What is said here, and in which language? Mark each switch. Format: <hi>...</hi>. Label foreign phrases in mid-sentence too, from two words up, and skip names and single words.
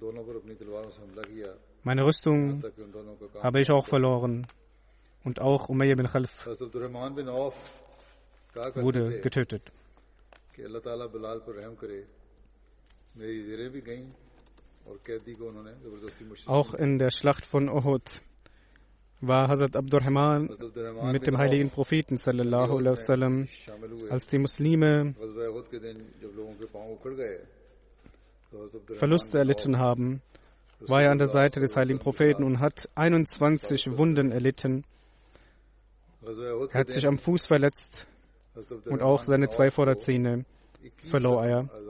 <de>Meine Rüstung habe ich auch verloren und auch Umayya bin Khalf wurde getötet. Auch in der Schlacht von Uhud war Hazrat Abdurrahman mit dem heiligen Propheten</de> <ar>صلى الله عليه وسلم,</ar> <de>als die Muslime Verluste erlitten haben, war er an der Seite des heiligen Propheten und hat 21 Wunden erlitten. Er hat sich am Fuß verletzt und auch seine 2 Vorderzähne verlor er.</de>